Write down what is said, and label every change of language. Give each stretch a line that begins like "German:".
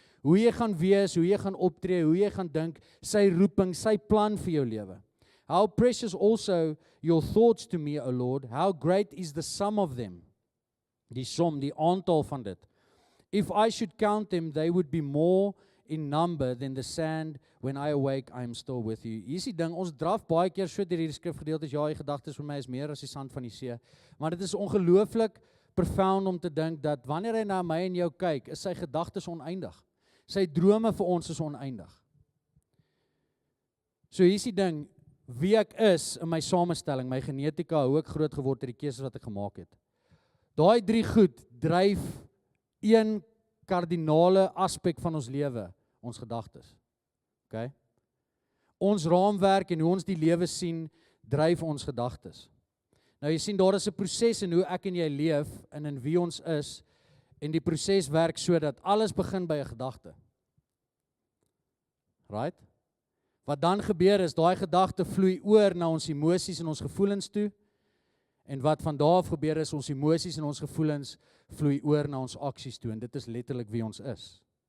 Afrikaans: Hoe jy gaan wees, hoe jy gaan optree, hoe jy gaan dink, sy roeping, sy plan vir jou lewe.
English: How precious also your thoughts to me, O Lord. How great is the sum of them.
Afrikaans: Die som, die aantal van dit.
English: If I should count them, they would be more in number than the sand. When I awake, I am still with you.
Afrikaans: Hier is die ding, ons draf baie keer so deur hierdie skrifgedeeltes, ja, die gedagtes vir my is meer as die sand van die see. Maar dit is ongelooflik profound om te dink dat wanneer hy na my en jou kyk, is sy gedagtes oneindig. Sy drome vir ons is oneindig. So hier is die ding, wie ek is in my samestelling, my genetika, hoe ek groot geword het, die keuses wat ek gemaak het. Daai 3 goed dryf een kardinale aspek van ons lewe, ons gedagtes. Okay? Ons raamwerk en hoe ons die lewe sien, dryf ons gedagtes. Nou jy sien, daar is 'n proses in hoe ek en jy leef en in wie ons is, en die proses werk so dat alles begin by 'n gedagte. Right? Wat dan gebeur is, daai gedagte vloei oor na ons emosies en ons gevoelens toe, en wat van daar af gebeur is, ons emosies en ons gevoelens vloei oor na ons aksies toe, en dit is letterlik wie ons is.